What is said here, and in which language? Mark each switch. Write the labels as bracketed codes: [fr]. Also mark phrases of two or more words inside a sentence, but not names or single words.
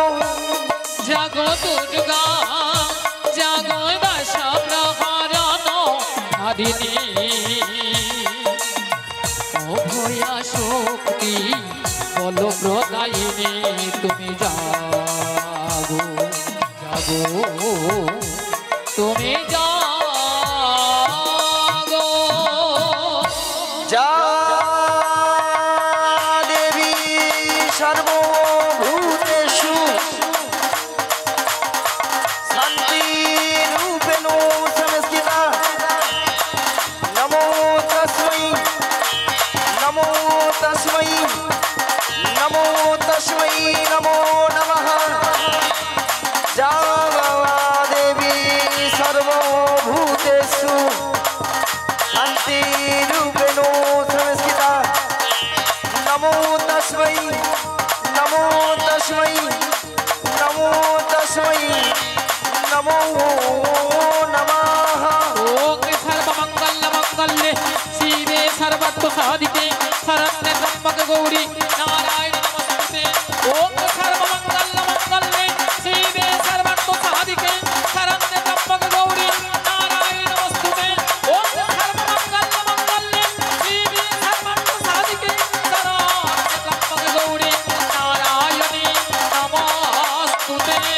[bn] জাগো দুর্গা জাগো দশ প্রহরণ ধারিণী অভয়া শক্তি বল প্রদায়িনী তুমি জাগো জাগো তুমি জাগো [sa] যা দেবী সর্বভূতেষু শান্তিরূপেণ সংস্থিতা নমো তস্मै নমো তস্मै নমো তস্मै নমো নমঃ যা দেবী সর্বভূতেষু শান্তিরূপেণ সংস্থিতা নমো তস্मै নমো তস্मै নমো তস্मै নমো নমঃ ওম সর্বমঙ্গল মঙ্গলে শিবে সর্বত্র সাধিকে শরণ্যে ত্র্যম্বকে গৌরী নারায়ণ নমস্তুতে ওম সর্বমঙ্গল মঙ্গলে শিবে সর্বত্র সাধিকে শরণ্যে ত্র্যম্বকে গৌরী নারায়ণ নমস্তুতে ওম সর্বমঙ্গল মঙ্গলে শিবে সর্বত্র সাধিকে শরণ্যে ত্র্যম্বকে গৌরী নারায়ণী নমস্তুতে